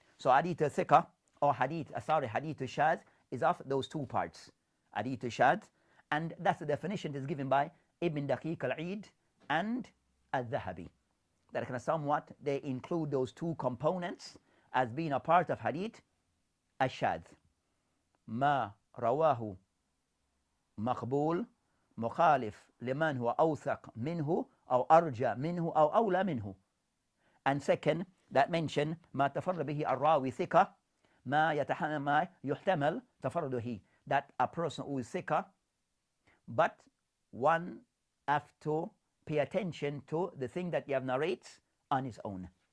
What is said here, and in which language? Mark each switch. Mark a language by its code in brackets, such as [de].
[en] So hadith al-thiqa or hadith al-shadh is of those two parts, hadith al-shadh, and that's the definition that is given by Ibn Daqiq al-Eid and al-Dhahabi. That kind of somewhat they include those two components as being a part of hadith al-shadh. [ar] ما رواه مقبول مخالف لمن هو أوثق منه أو أرجى منه أو أولى منه. [en] And second, that mention [ar] ما تفرد به الراوي ثقة ما يحتمل تفرده, [en] that a person who is ثقة, but one have to pay attention to the thing that you have narrates on his own.